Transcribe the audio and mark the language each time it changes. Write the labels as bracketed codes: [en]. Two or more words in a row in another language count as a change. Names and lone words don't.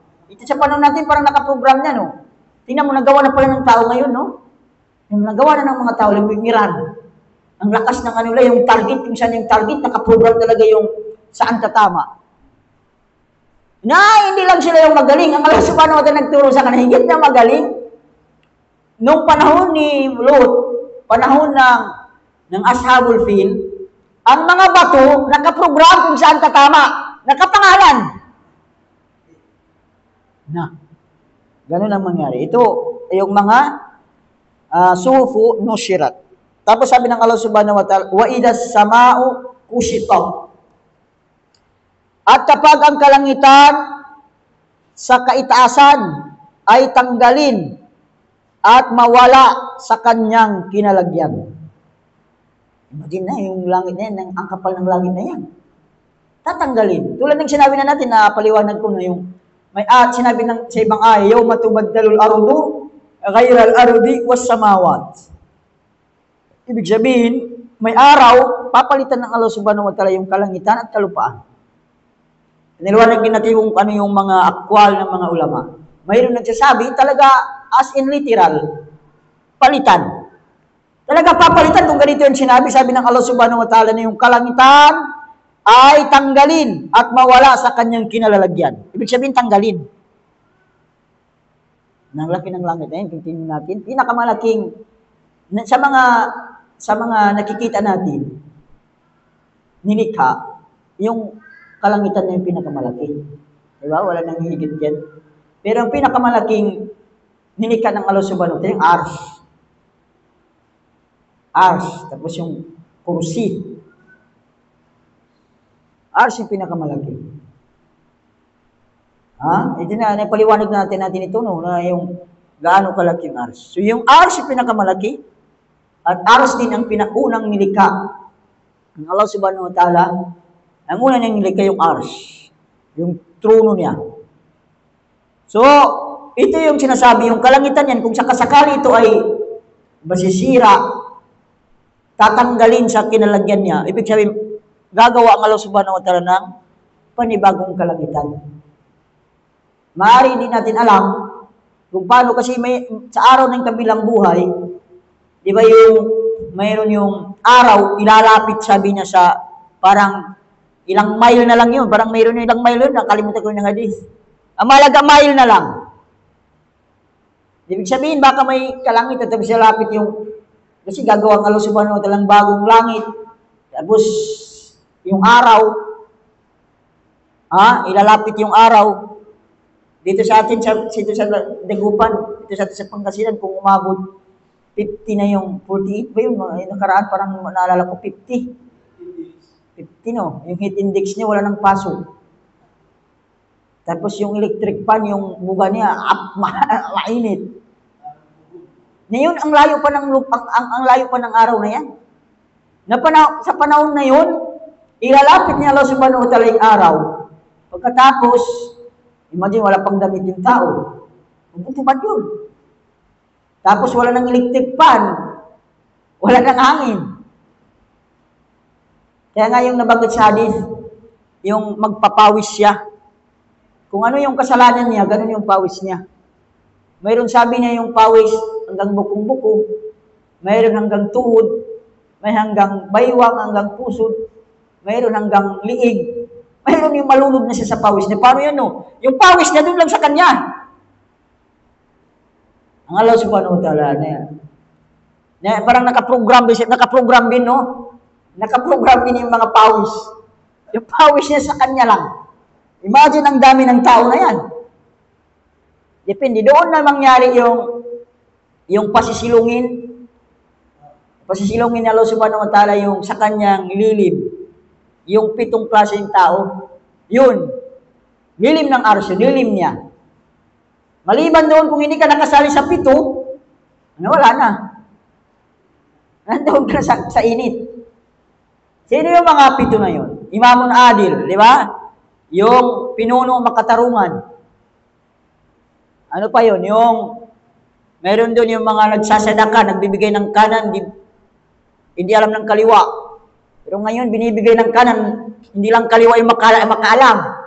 [tl] Ito sa panahon natin parang nakaprogram niya, no? Tingnan mo, nagawa na pala ng tao ngayon, no? Yung nagawa na ng mga tao, yung Iran. Ang lakas ng ano yung target, kung saan yung target, nakaprogram talaga yung saan tatama. Na, hindi lang sila yung magaling. Ang Allah [ar] سبحانه وتعالى [tl] nagturo sa kanila, higit na magaling. Nung panahon ni Lot, panahon ng Ashabul Fil, ang mga bato, nakaprogram kung saan tatama. Nakapangalan. Na. Ganun ang mangyari. Ito, yung mga [ar] الصحف نشرت. [tl] Tapos sabi ng Allah [ar] سبحانه وتعالى وإذا السماء كشطت. [tl] At kapag ang kalangitan sa kaitaasan ay tanggalin at mawala sa kanyang kinalagyan. Imagine na, yung langit na yan, ang kapal ng langit na yan. Tatanggalin. Tulad ng sinabi na natin, na paliwanag ko na yung sinabi sa ibang ay, [ar] يوم تبدل الأرض غير الأرض والسماوات. [tl] Ibig sabihin, may araw, papalitan ng Allah [ar] سبحانه وتعالى [tl] yung kalangitan at kalupaan. Niliwanag din natin kung ano yung mga akwal ng mga ulama. Mayroon nagsasabi, talaga [en] as in literal, [tl] palitan. Talaga papalitan kung ganito yung sinabi, sabi ng Allah [ar] سبحانه وتعالى [tl] na yung kalangitan ay tanggalin at mawala sa kanyang kinalalagyan. Ibig sabihin, tanggalin. Nang laki ng langit na yun, tingnan natin, pinakamalaking, sa mga nakikita natin, nilikha, yung kalangitan na yung pinakamalaki. Diba? Wala nang higit yan. Pero ang pinakamalaking nilikha ng Allah [ar] سبحانه وتعالى, [tl] yung arsh. Arsh. Tapos yung kursi. Arsh yung pinakamalaki. Ito na, paliwanag natin ito, no, na yung gaano kalaki yung arsh. So yung arsh yung pinakamalaki, at arsh din ang pinakunang nilikha ng Allah [ar] سبحانه وتعالى. [tl] Ang una niyang nilikha yung arsh, yung trono niya. So, ito yung sinasabi, yung kalangitan yan, kung sakasakali ito ay masisira, tatanggalin sa kinalagyan niya, ibig sabihin, gagawa ang Allah [ar] سبحانه وتعالى [tl] ng panibagong kalangitan. Maaari din natin alam kung paano, kasi sa araw ng kabilang buhay, di ba mayroon yung araw, ilalapit, sabi niya, sa parang ilang mile na lang yun. Parang mayroon yung ilang mile yun. Nakalimutan ko yung hadith. Ang malaga mile na lang. Ibig sabihin, baka may kalangit at tapos ilalapit yung, kasi gagawa ng Allah [ar] سبحانه وتعالى [tl] bagong langit. Tapos, yung araw, ilalapit yung araw. Dito sa atin, dito sa Dagupan, dito sa atin sa Pangasinan, kung umabot 50 na yung 48 ba yun? Nakaraan parang naalala ko 50. 50, no? Yung [en] heat index [tl] niya, wala nang pasok. Tapos yung [en] electric fan, [tl] yung buga niya, mainit. Ngayon, ang layo pa ng araw na yan. Sa panahon na yun, ilalapit niya Allah [ar] سبحانه وتعالى [tl] yung araw. Pagkatapos, imagine, wala pang damit yung tao. Magpupad yun. Tapos wala nang [en] electric fan. [tl] Wala nang hangin. Kaya nga yung nabanggit sa hadith, yung magpapawis siya. Kung ano yung kasalanan niya, ganun yung pawis niya. Mayroon sabi niya yung pawis hanggang bukong-buko, mayroon hanggang tuhod, may hanggang baywang, hanggang pusod, mayroon hanggang liig, Mayroon yung malunod na siya sa pawis niya. Paano yan, no? Yung pawis niya doon lang sa kanya. Ang Allah [ar] سبحانه وتعالى [tl] na yan. Na, parang nakaprogram din, no? Nakaprogram din yung mga pawis. Yung pawis niya sa kanya lang. Imagine ang dami ng tao na yan. Depende. Doon na mangyari yung pasisilungin. Pasisilungin ni Allah [ar] سبحانه وتعالى [tl] yung sa kanyang lilim. Yung 7 klaseng tao. Yun. Lilim ng arso. Lilim niya. Maliban doon, kung hindi ka nakasali sa 7, wala na. Nandoon ka sa init. Sino yung mga 7 na yun? [ar] إمام عادل, [tl] di ba? Yung pinuno makatarungan. Ano pa yun? Meron doon yung mga nagsasadaka, nagbibigay ng kanan, hindi alam ng kaliwa. Pero ngayon, binibigay ng kanan, hindi lang kaliwa yung makaalam.